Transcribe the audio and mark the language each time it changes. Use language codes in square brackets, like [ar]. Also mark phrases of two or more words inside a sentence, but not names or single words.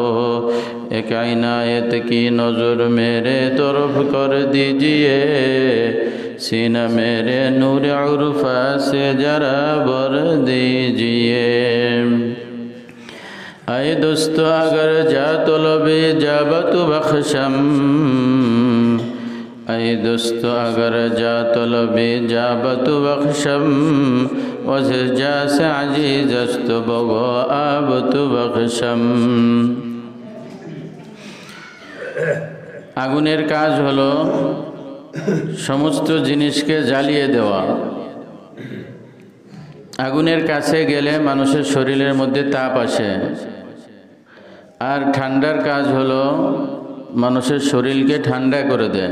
[hi] एक इनायत की नज़र मेरे तरफ कर दीजिए, सीना मेरे नूर उर्फा से जरा भर दीजिए। [fa] ای دوستان اگر جان طلبی جانت بخشم، ای دوستان اگر جان طلبی جانت بخشم، وز جان عزیزتر است بگو آبت بخشم. [bn] আগুনের কাজ হলো সমস্ত জিনিসকে জ্বালিয়ে দেওয়া। আগুনের কাছে গেলে মানুষের শরীরের মধ্যে তাপ আসে, আর ঠান্ডার কাজ হলো মানুষের শরীরকে ঠান্ডা করে দেয়।